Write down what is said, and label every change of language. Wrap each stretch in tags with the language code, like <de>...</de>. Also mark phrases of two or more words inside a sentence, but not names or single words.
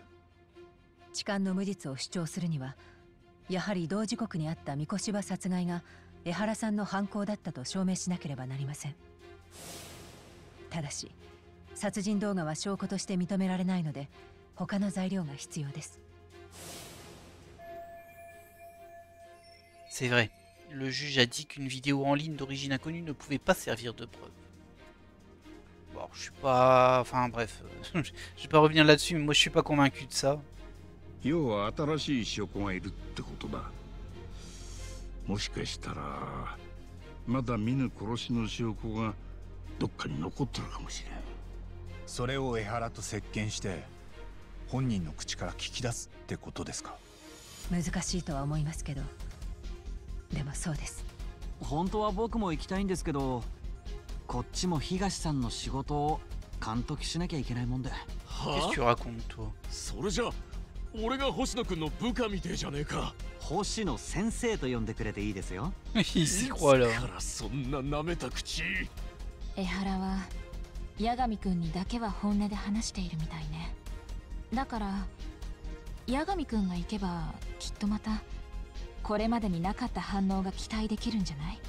<ja>痴漢の無実を主張するには、やはり同時刻にあった三越柴殺害が江原さんの犯行だったと証明しなければなりません。ただし殺人動画は証拠として認められないので、他の材料が必要です。</ja> <fr>C'est vrai. Le juge a dit qu'une vidéo en ligne d'origine inconnue ne pouvait pas servir de preuve. Bon, je suis pas... Enfin bref, je vais pas revenir là-dessus, mais moi je suis pas convaincu de ça.</fr> <ja>要は新しい証拠がいるってことだ。もしかしたらまだ見ぬ殺しの証拠がどっかに残ってるかもしれん。それを江原と接見して本人の口から聞き出すってことですか？難しいとは思いますけど、でもそうです。本当は僕も行きたいんですけど、こっちも東さんの仕事を監督しなきゃいけないもんで。</ja> <fr>Qu'est-ce que tu racontes toi?</fr> <ja>それじゃ俺が星野くんの部下みてえじゃねえか。星野先生と呼んでくれていいですよ。いつからそんな舐めた口。江原は八神くんにだけは本音で話しているみたいね。だから八神くんが行けばきっとまたこれまでになかった反応が期待できるんじゃない？</ja>